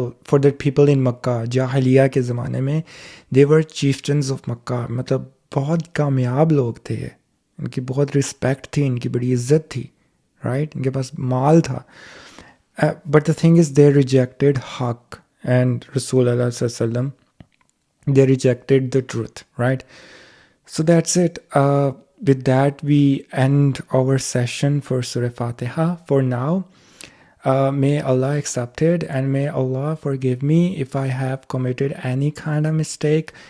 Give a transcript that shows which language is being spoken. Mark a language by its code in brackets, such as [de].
[en] For the people in Makkah, [ur] جاہلیہ کے زمانے میں [en] they were chieftains of Makkah. [ur] مطلب بہت کامیاب لوگ تھے، ان کی بہت رسپیکٹ تھی، ان کی بڑی عزت تھی، رائٹ، ان کے پاس مال تھا. [en] But the thing is, they rejected حق and رسول اللہ صلی اللہ علیہ وسلم. They rejected the truth, right? So that's it. With that, we end our session for Surah Fatiha for now. May Allah accept it, and may Allah forgive me if I have committed any kind of mistake.